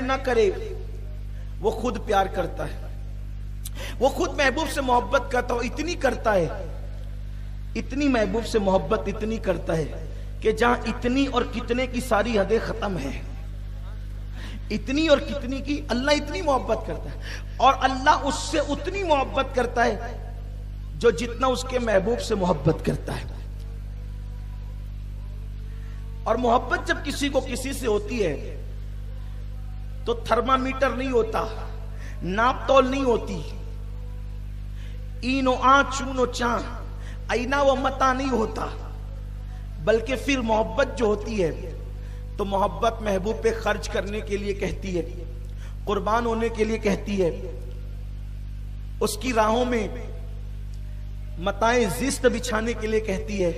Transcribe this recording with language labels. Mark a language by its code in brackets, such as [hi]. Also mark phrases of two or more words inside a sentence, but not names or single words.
[ur] نہ کرے وہ خود پیار کرتا ہے، وہ خود محبوب سے محبت کرتا ہو، اتنی کرتا ہے، اتنی محبوب سے محبت اتنی کرتا ہے کہ جہاں اتنی اور کتنے کی ساری حدیں ختم ہیں، اتنی اور کتنی کی اللہ اتنی محبت کرتا ہے، اور اللہ اس سے اتنی محبت کرتا ہے جو جتنا اس کے محبوب سے محبت کرتا ہے۔ اور محبت جب کسی کو کسی سے ہوتی ہے تو تھرمامیٹر نہیں ہوتا، ناپ تول نہیں ہوتی، [fa] این و آن چون و چان، [ur] اینا و متا نہیں ہوتا، بلکہ پھر محبت جو ہوتی ہے تو محبت محبوب پہ خرچ کرنے کے لیے کہتی ہے، قربان ہونے کے لیے کہتی ہے، اس کی راہوں میں متائیں زیست بچھانے کے لیے کہتی ہے۔